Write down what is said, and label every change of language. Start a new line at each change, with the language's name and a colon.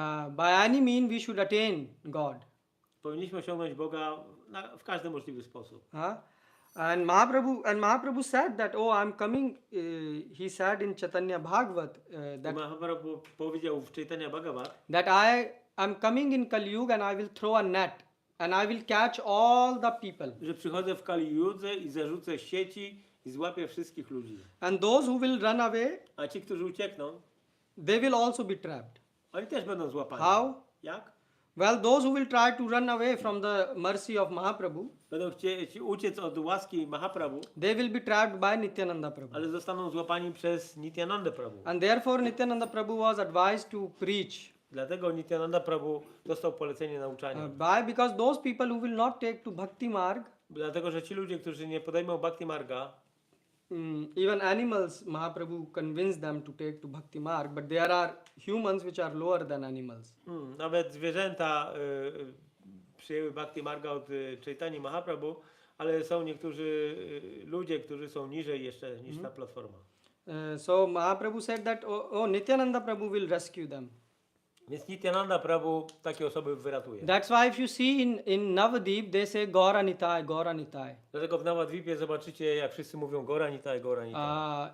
English: by any mean we should attain God.
Polish: powinniśmy osiągnąć Boga w każdy możliwy sposób.
English: And Mahaprabhu said that, I'm coming. He said in Chaitanya Bhagavat that
Polish: Mahaprabhu powiedział w Chaitanya Bhagavat,
English: that I am coming in Kali Yuga and I will throw a net and I will catch all the people.
Polish: że przychodzę w Kali Judze i zarzucę sieci i złapię wszystkich ludzi.
English: And those who will run away,
Polish: A ci, którzy uciekną,
English: they will also be trapped.
Polish: oni też będą złapani.
English: How?
Polish: Jak?
English: Well, those who will try to run away from the mercy of Mahaprabhu,
Polish: Będą chcieć uciec od łaski Mahaprabhu,
English: they will be trapped by Nityananda Prabhu.
Polish: ale zostaną złapani przez Nityanandę Prabhu.
English: And therefore Nityananda Prabhu was advised to preach.
Polish: Dlatego Nityananda Prabhu dostał polecenie nauczania.
English: Because those people who will not take to Bhakti Marg,
Polish: Dlatego, że ci ludzie, którzy nie podejmą Bhakti Marga,
English: even animals, Mahaprabhu convinced them to take to Bhakti Marg, but there are humans which are lower than animals.
Polish: nawet zwierzęta przyjęły Bhakti Marga od Chaitanya Mahaprabhu, ale są niektórzy ludzie, którzy są niżej jeszcze niż ta platforma.
English: So Mahaprabhu said that, Nityananda Prabhu will rescue them.
Polish: Więc Nityananda Prabhu takie osoby wyratuje.
English: That's why if you see in Navadip, they say Gaura Nitai, Gaura Nitai.
Polish: Dlatego w Navadvipie zobaczycie, jak wszyscy mówią Gora Nitai, Gora Nitai.